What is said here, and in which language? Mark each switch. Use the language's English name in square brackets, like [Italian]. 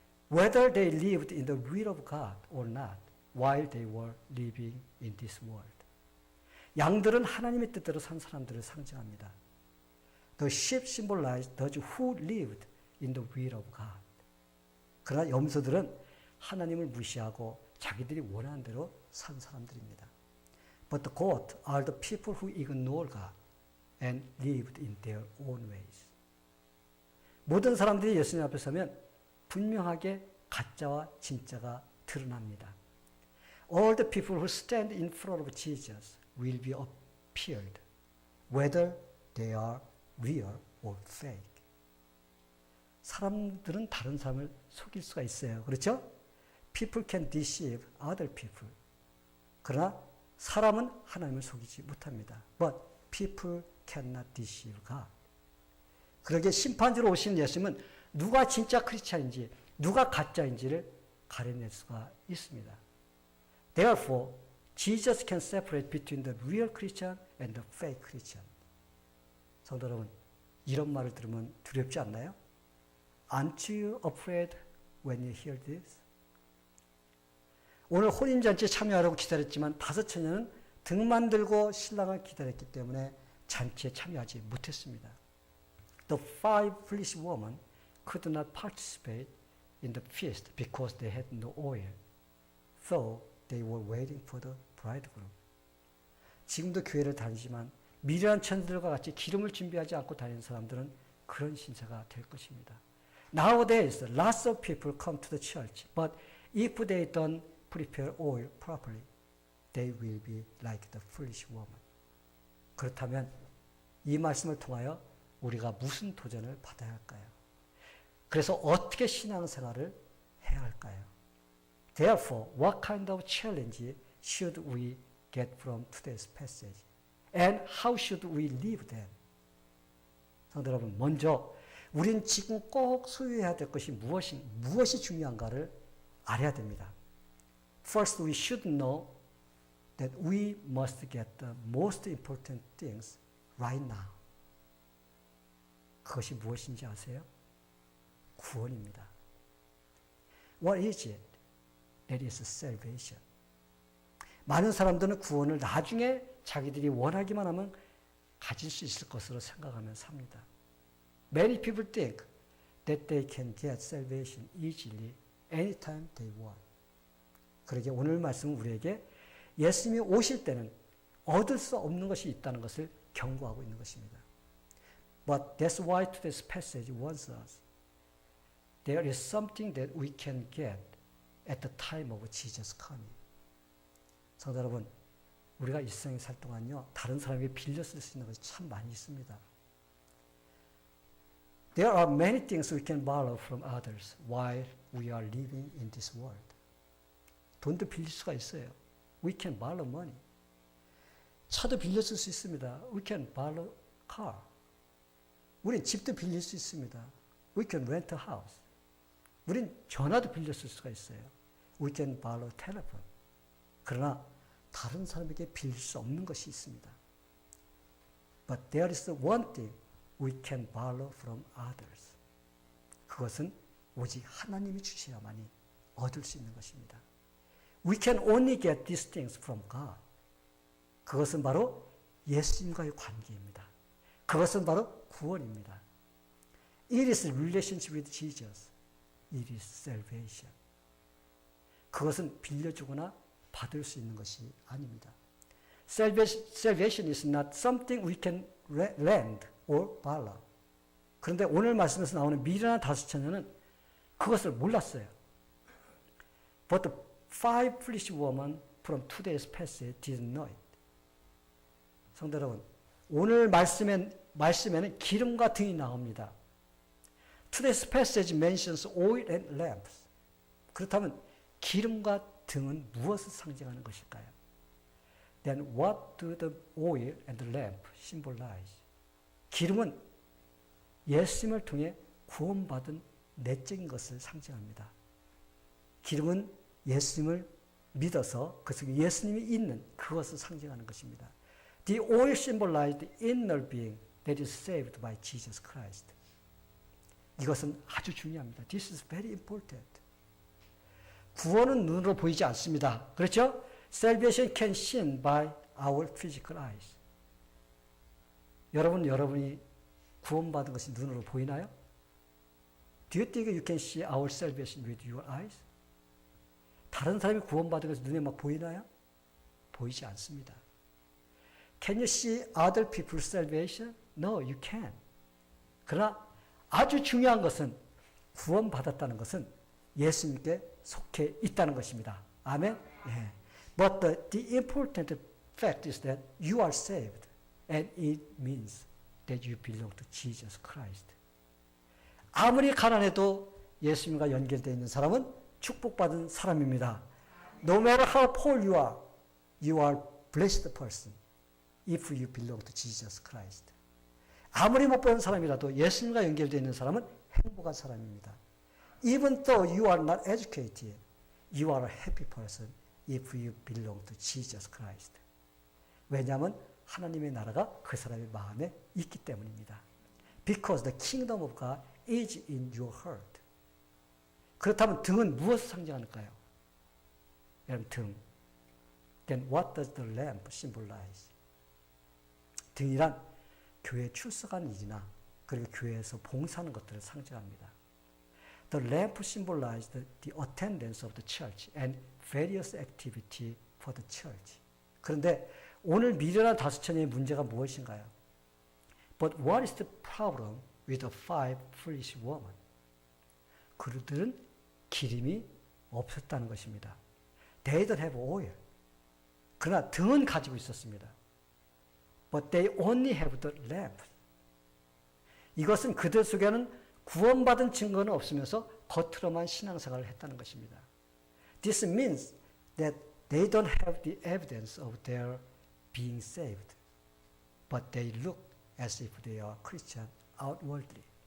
[English] Whether they lived in the will of God or not, while they were living in this world. [Korean] 양들은 하나님의 뜻대로 산 사람들을 상징합니다. [English] The sheep symbolize those who lived in the will of God. [Korean] 그러나 염소들은 하나님을 무시하고 자기들이 원하는 대로 산 사람들입니다. [English] But the goat are the people who ignore God and lived in their own ways. [Korean] 모든 사람들이 예수님 앞에 서면 분명하게 가짜와 진짜가 드러납니다. [English] All the people who stand in front of Jesus will be appeared, whether they are real or fake. [Korean] 사람들은 다른 사람을 속일 수가 있어요. 그렇죠? [English] People can deceive other people. [Korean] 그러나 사람은 하나님을 속이지 못합니다. [English] But people cannot deceive God. [Korean] 그러기에 심판주로 오신 예수님은 누가 진짜 크리스찬인지 누가 가짜인지를 가려낼 수가 있습니다. [English] Therefore, Jesus can separate between the real Christian and the fake Christian. [Korean] 성도 여러분, 이런 말을 들으면 두렵지 않나요? [English] Aren't you afraid when you hear this? [Korean] 오늘 혼인잔치에 참여하려고 기다렸지만 5처녀는 등만 들고 신랑을 기다렸기 때문에 잔치에 참여하지 못했습니다. [English] The 5 foolish women could not participate in the feast because they had no oil, though they were waiting for the bridegroom. [Korean] 지금도 교회를 다니지만 미련한 천들과 같이 기름을 준비하지 않고 다니는 사람들은 그런 신세가 될 것입니다. [English] Nowadays, lots of people come to the church, but if they don't prepare oil properly, they will be like the foolish woman. [Korean] 그렇다면 이 말씀을 통하여 우리가 무슨 도전을 받아야 할까요? 그래서 어떻게 신앙생활을 해야 할까요? [English] Therefore, what kind of challenge should we get from today's passage? And how should we live then? [Korean] 성도 여러분, 먼저 우린 지금 꼭 소유해야 될 것이 무엇이 중요한가를 알아야 됩니다. [English] First, we should know that we must get the most important things right now. [Korean] 그것이 무엇인지 아세요? 구원입니다. [English] What is it? That is salvation. [Korean] 많은 사람들은 구원을 나중에 자기들이 원하기만 하면 가질 수 있을 것으로 생각하며 삽니다. [English] Many people think that they can get salvation easily anytime they want. [Korean] 그러게 오늘 말씀은 우리에게 예수님이 오실 때는 얻을 수 없는 것이 있다는 것을 경고하고 있는 것입니다. [English] But that's why today's passage warns us. There is something that we can get at the time of Jesus coming. [Korean] 성도 여러분, 우리가 이 세상에 살 동안요, 다른 사람에게 빌려 쓸 수 있는 것이 참 많이 있습니다. [English] There are many things we can borrow from others while we are living in this world. [Korean] 돈도 빌릴 수가 있어요. [English] We can borrow money. [Korean] 차도 빌려 쓸 수 있습니다. [English] We can borrow car. [Korean] 우린 집도 빌릴 수 있습니다. [English] We can rent a house. [Korean] 우린 전화도 빌려 쓸 수가 있어요. [English] We can borrow telephone. [Korean] 그러나 다른 사람에게 빌릴 수 없는 것이 있습니다. [English] But there is one thing we can borrow from others. [Korean] 그것은 오직 하나님이 주셔야만이 얻을 수 있는 것입니다. [English] We can only get these things from God. [Korean] 그것은 바로 예수님과의 관계입니다. 그것은 바로 구원입니다. [English] It is relationship with Jesus. It is salvation. [Korean] 그것은 빌려주거나 받을 수 있는 것이 아닙니다. [English] Salvation is not something we can lend or borrow. [Korean] 그런데 오늘 말씀에서 나오는 미련한 다섯 처녀는 그것을 몰랐어요. [English] But the five foolish women from today's passage didn't know it. [Korean] 성도 여러분, 오늘 말씀에는 기름과 등이 나옵니다. [English] Today's passage mentions oil and lamps. [Korean] 그렇다면 기름과 등은 무엇을 상징하는 것일까요? [English] Then what do the oil and the lamp symbolize? [Korean] 기름은 예수님을 통해 구원받은 내적인 것을 상징합니다. 기름은 예수님을 믿어서 그 속에 예수님이 있는 그것을 상징하는 것입니다. [English] The oil symbolized the inner being that is saved by Jesus Christ. [Korean] 이것은 아주 중요합니다. [English] This is very important. [Korean] 구원은 눈으로 보이지 않습니다. 그렇죠? [English] Salvation can seen by our physical eyes. [Korean] 여러분이 구원받은 것이 눈으로 보이나요? [English] Do you think you can see our salvation with your eyes? [Korean] 다른 사람이 구원받은 것이 눈에 막 보이나요? 보이지 않습니다. [English] Can you see other people's salvation? No, you can't. [Korean] 그러나 아주 중요한 것은 구원받았다는 것은 예수님께 속해 있다는 것입니다. 아멘? 예. [English] But the important fact is that you are saved and it means that you belong to Jesus Christ. [Korean] 아무리 가난해도 예수님과 연결되어 있는 사람은 축복받은 사람입니다. [English] No matter how poor you are blessed person if you belong to Jesus Christ. [Korean] 아무리 못 버는 사람이라도 예수님과 연결되어 있는 사람은 행복한 사람입니다. [English] Even though you are not educated, you are a happy person if you belong to Jesus Christ. [Korean] 왜냐하면 하나님의 나라가 그 사람의 마음에 있기 때문입니다. [English] Because the kingdom of God is in your heart. [Korean] 그렇다면 등은 무엇을 상징하는가요? 여러분, 등. [English] Then what does the lamp symbolize? [Korean] 등이란 교회에 출석하는 일이나 그리고 교회에서 봉사하는 것들을 상징합니다. [English] The lamp symbolized the attendance of the church and various activity for the church. [Korean] 그런데 오늘 미련한 다섯 처녀의 문제가 무엇인가요? [English] But what is the problem with the five foolish women? [Korean] 그들은 기름이 없었다는 것입니다. [English] They don't have oil. [Korean] 그러나 등은 가지고 있었습니다. [English] But they only have the lamp. [Korean] 이것은 그들 속에는 구원받은 증거는 없으면서 겉으로만 신앙생활을 했다는 것입니다. [English] This means that they don't have the evidence of their being saved, but they look as if they are Christian outwardly.